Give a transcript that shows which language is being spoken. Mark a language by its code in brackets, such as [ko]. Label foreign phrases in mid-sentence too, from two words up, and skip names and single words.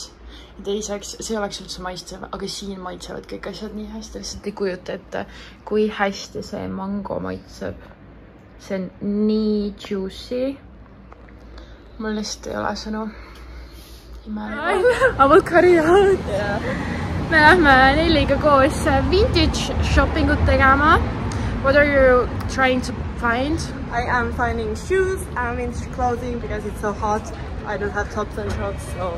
[et] Ja teiseks, see oleks üldse maistev, aga siin maitsevad kõik asjad nii hästi, lihtsalt ei kujuta ette, kui hästi see mango maitseb. See on nii juicy. Mul lihtsalt ei ole sõnu. Avokariad. Me lähme Nelliga koos [en] vintage shoppingut [et] tegema. [en] What are you trying to find? I am finding shoes and vintage clothing because it's so hot. I don't have tops and shorts, so...